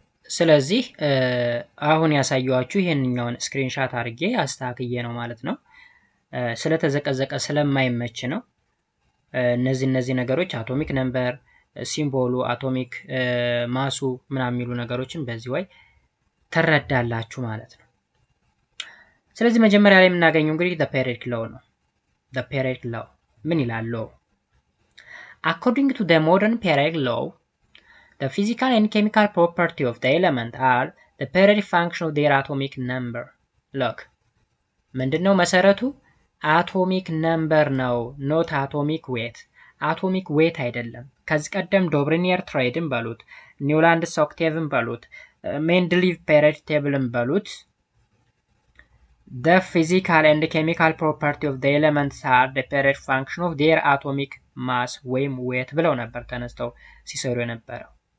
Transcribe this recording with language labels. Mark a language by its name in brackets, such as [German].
[Amharic] ስለዚህ አሁን ያሳየዋችሁ ይሄንኛውን ስክሪንሻት አድርጌ አስተካክዬ ነው ማለት ነው። ስለተዘቀዘቀ ስለማይመች ነው። እነዚህ ነገሮች አቶሚክ ነምበር፣ ሲምቦሉ፣ አቶሚክ ማሱ ምናምን የሚሉ ነገሮችን በዚህ way ተረዳላችሁ ማለት ነው። ስለዚህ መጀመሪያ ላይ የምናገኘው እንግዲህ the periodic law ነው። the periodic law ምን ይላል? [English] law according to the modern periodic law the physical and chemical property of the element are the periodic function of their atomic number. [Amharic] look ምንድነው መሰረቱ? አቶሚክ ነምበር ነው not atomic weight። አቶሚክ ዌት አይደለም። ከዚህ ቀደም ዶብሪኒየር ትሬድን በሉት ኒውላንድስ ኦክቴቭን በሉት ሜንድሊቭ ፔሪድ ቴብልን በሉት the physical and chemical property of the elements are the periodic function of their atomic mass ወይም weight ብለው ነበር ተነስተው ሲሰሩ የነበረው።